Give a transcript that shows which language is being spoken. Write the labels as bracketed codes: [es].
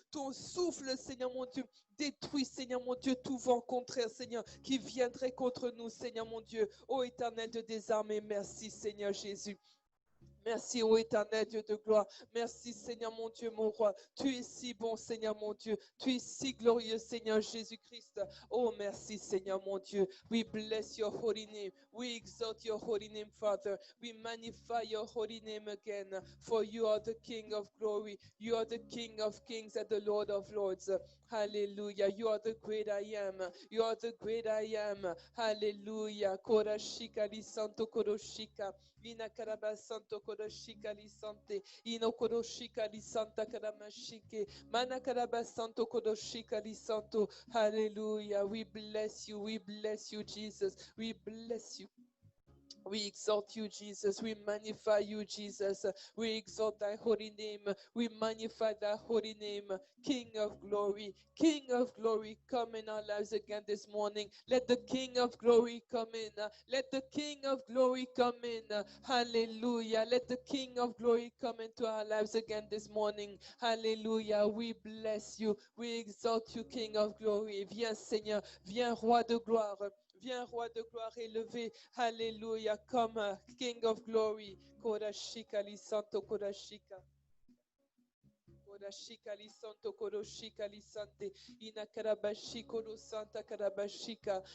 [fr] Ton souffle, Seigneur mon Dieu, détruis, Seigneur mon Dieu, tout vent contraire, Seigneur, qui viendrait contre nous, Seigneur mon Dieu. Ô Éternel de des armées, merci, Seigneur Jésus. Merci, ô Éternel Dieu de gloire. Merci, Seigneur mon Dieu, mon roi. Tu es si bon, Seigneur mon Dieu. Tu es si glorieux, Seigneur Jésus-Christ. Oh, merci, Seigneur mon Dieu. [en] We bless your holy name. We exalt your holy name, Father. We magnify your holy name again. For you are the King of glory. You are the King of kings and the Lord of lords. Hallelujah. You are the great I am. You are the great I am. Hallelujah. Korashika li santo koroshika. Ina karaba santo koroshika li sante. Ino koroshika li santa karamashike. Mana karaba santo koroshika li santo. Hallelujah. We bless you. We bless you, Jesus. We bless you. We exalt you, Jesus. We magnify you, Jesus. We exalt thy holy name. We magnify thy holy name. King of glory, King of glory, come in our lives again this morning. Let the King of glory come in. Let the King of glory come in. Hallelujah. Let the King of glory come into our lives again this morning. Hallelujah. We bless you. We exalt you, King of glory. [fr] Viens, Seigneur. Viens, Roi de gloire. Viens, Roi de gloire élevé. Alléluia, comme King of glory. Korashika li santo korashika. Korashika li santo koroshika li sante. Ina karabashiko lo santa karabashika.